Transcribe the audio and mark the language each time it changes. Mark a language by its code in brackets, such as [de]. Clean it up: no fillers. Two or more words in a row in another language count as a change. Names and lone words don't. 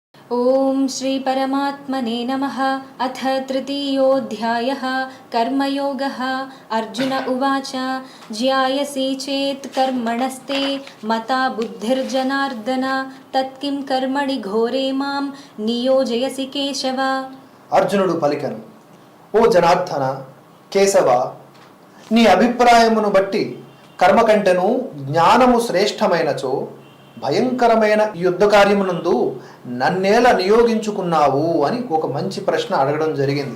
[sa] ओम श्री परमात्मने नमः। अथ तृतीयोऽध्यायः कर्मयोगः। अर्जुन उवाच ज्यायसि चेत् कर्मणस्ते मता बुद्धिर्जनार्दन तत्किं कर्मणि घोरे मां नियोजयसि केशव। [te] అర్జునుడు పలికెను, ఓ జనార్దన కేశవ, నీ అభిప్రాయమును బట్టి కర్మ కంటెను జ్ఞానము శ్రేష్టమైనచో భయంకరమైన యుద్ధ కార్యమునందు నన్నేల నియోగించుకున్నావు అని ఒక మంచి ప్రశ్న అడగడం జరిగింది.